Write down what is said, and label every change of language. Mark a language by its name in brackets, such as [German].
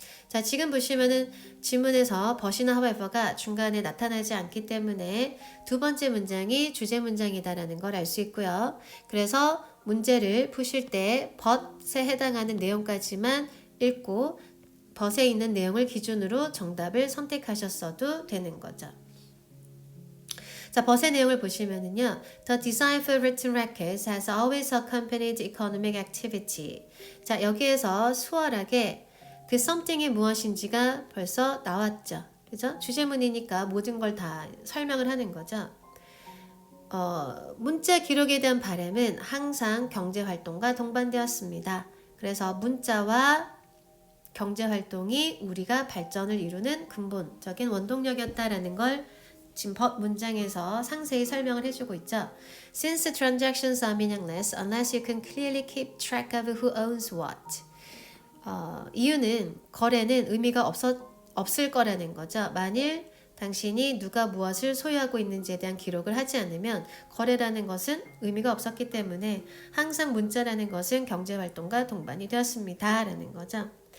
[Korean] 자, 지금 보시면은 지문에서 but이나 however가 중간에 나타나지 않기 때문에 두 번째 문장이 주제 문장이다라는 걸 알 수 있고요. 그래서 문제를 푸실 때 but에 해당하는 내용까지만 읽고 but에 있는 내용을 기준으로 정답을 선택하셨어도 되는 거죠. 자, but의 내용을 보시면은요. [English] The design for written records has always accompanied economic activity. [Korean] 자, 여기에서 수월하게 그 something이 무엇인지가 벌써 나왔죠. 그죠? 주제문이니까 모든 걸 다 설명을 하는 거죠. 문자 기록에 대한 바람은 항상 경제활동과 동반되었습니다. 그래서 문자와 경제활동이 우리가 발전을 이루는 근본적인 원동력이었다라는 걸 지금 문장에서 상세히 설명을 해주고 있죠. [English] Since transactions are meaningless unless you can clearly keep track of who owns what. [Korean] 이유는 거래는 의미가 없을 거라는 거죠. 만일 당신이 누가 무엇을 소유하고 있는지에 대한 기록을 하지 않으면 거래라는 것은 의미가 없었기 때문에 항상 문자라는 것은 경제활동과 동반이 되었습니다. 라는 거죠.